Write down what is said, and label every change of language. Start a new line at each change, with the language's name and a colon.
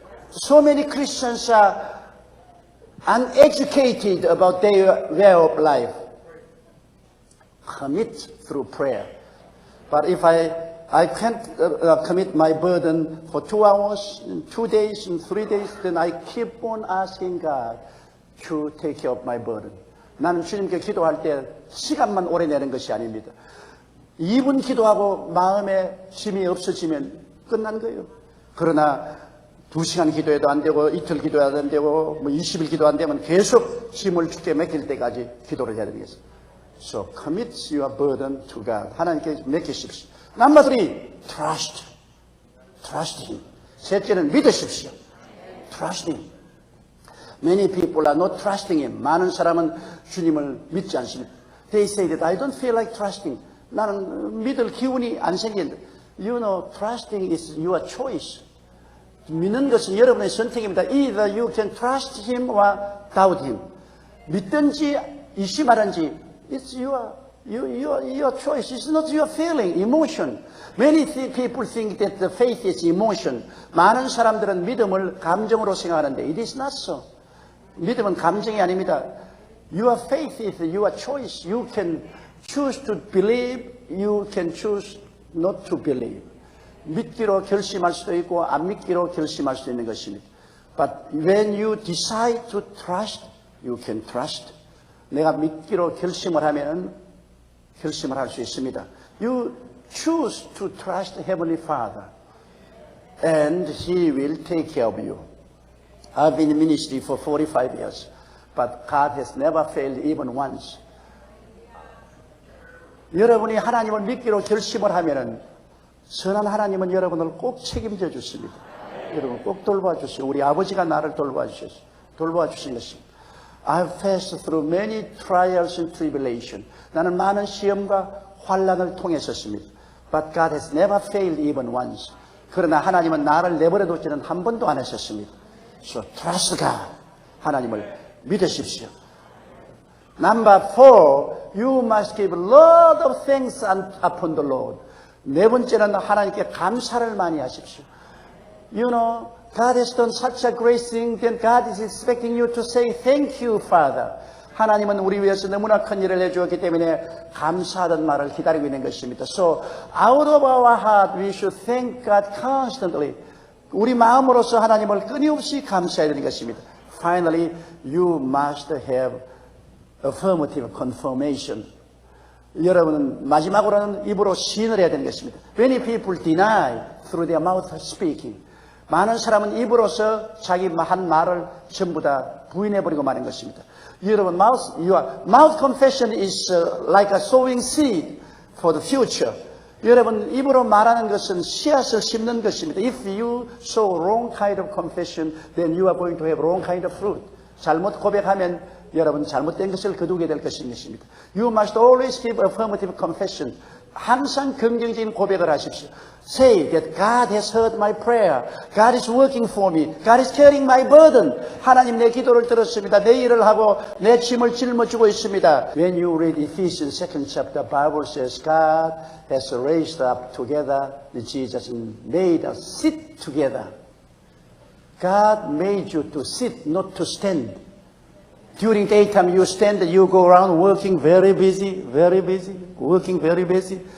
English: So many Christians are uneducated about their way of life. Commit through prayer. But if I can't commit my burden for 2 hours, 2 days, and 3 days, then I keep on asking God to take care of my burden.
Korean: 나는 주님께 기도할 때 시간만 오래 내는 것이 아닙니다. 2분 기도하고 마음에 짐이 없어지면 끝난 거예요. 그러나 2시간 기도해도 안 되고 이틀 기도해도 안 되고 20일 기도 안 되면 계속 짐을 주께 맡길 때까지 기도를 해야 되겠어요.
English: So commit your burden to God.
Korean: 하나님께 맡기십시오.
English: Number 3, trust. Trust Him.
Korean: 셋째는 믿으십시오.
English: Trust Him. Many people are not trusting Him.
Korean: 많은 사람은 주님을 믿지 않습니다.
English: They say that I don't feel like trusting.
Korean: 나는 믿을 기운이 안 생기는데.
English: You know, trusting is your choice.
Korean: 믿는 것은 여러분의 선택입니다.
English: Either you can trust Him or doubt Him.
Korean: 믿든지 의심하든지
English: it's your choice. It's not your feeling, emotion. Many people think that the faith is emotion.
Korean: 많은 사람들은 믿음을 감정으로 생각하는데
English: it is not so.
Korean: 믿음은 감정이 아닙니다.
English: Your faith is your choice. You can choose to believe. You can choose not to believe.
Korean: 믿기로 결심할 수도 있고 안 믿기로 결심할 수 있는 것입니다.
English: But when you decide to trust, you can trust.
Korean: 내가 믿기로 결심을 하면 결심을 할 수 있습니다.
English: You choose to trust Heavenly Father, and He will take care of you. I've been in ministry for 45 years, but God has never failed even once.
Korean: 여러분이 하나님을 믿기로 결심을 하면은 선한 하나님은 여러분을 꼭 책임져 주십니다. 여러분 꼭 돌봐주시고 우리 아버지가 나를 돌봐주신 것입니다.
English: I've passed through many trials and tribulation.
Korean: 나는 많은 시험과 환난을 통했었습니다.
English: But God has never failed even once.
Korean: 그러나 하나님은 나를 내버려 두지는 한 번도 안 하셨습니다.
English: So trust God.
Korean: 하나님을 믿으십시오.
English: Number 4, you must give a lot of thanks upon the Lord.
Korean: 네 번째는 하나님께 감사를 많이 하십시오.
English: You know, God has done such a great thing, then God is expecting you to say thank you, Father.
Korean: 하나님은 우리 위해서 너무나 큰 일을 해주었기 때문에 감사하던 말을 기다리고 있는 것입니다.
English: So, out of our heart, we should thank God constantly.
Korean: 우리 마음으로서 하나님을 끊임없이 감사해야 되는 것입니다.
English: Finally, you must have affirmative confirmation.
Korean: 여러분은 마지막으로는 입으로 시인을 해야 되는 것입니다.
English: Many people deny through their mouth speaking.
Korean: 많은 사람은 입으로서 자기 한 말을 전부 다 부인해버리고 마는 것입니다. 여러분,
English: your mouth confession is like a sowing seed for the future.
Korean: 여러분, 입으로 말하는 것은 씨앗을 심는 것입니다.
English: If you sow wrong kind of confession, then you are going to have wrong kind of fruit.
Korean: 잘못 고백하면 여러분 잘못된 것을 거두게 될 것입니다.
English: You must always give affirmative confession.
Korean: 항상 긍정적인 고백을 하십시오.
English: Say that God has heard my prayer. God is working for me. God is carrying my burden.
Korean: 하나님 내 기도를 들었습니다. 내 일을 하고 내 짐을 짊어지고 있습니다.
English: When you read Ephesians 2nd chapter, the Bible says God has raised up together Jesus and made us sit together. God made you to sit, not to stand. During daytime you stand, you go around working very busy, working very busy.